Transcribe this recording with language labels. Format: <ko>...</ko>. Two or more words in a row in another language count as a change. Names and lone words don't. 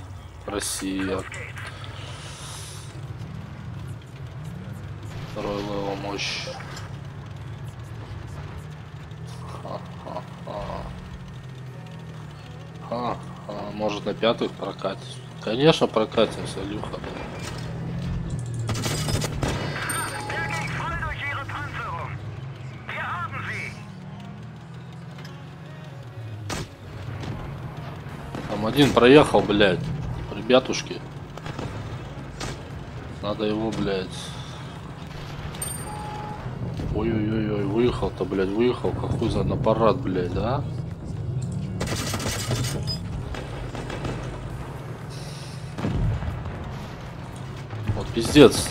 <ru>Россия. Второй левел мощь. Может на пятых прокатить? Конечно прокатимся, Люха.</ru> <de>Der ging voll durch ihre Panzerung. Wir haben sie.</de> <ru>Там один проехал, блядь. Ребятушки. Надо его, блядь. Ой-ой-ой, выехал-то, блядь, выехал. Какой за на парад, блядь, да? Вот пиздец.</ru>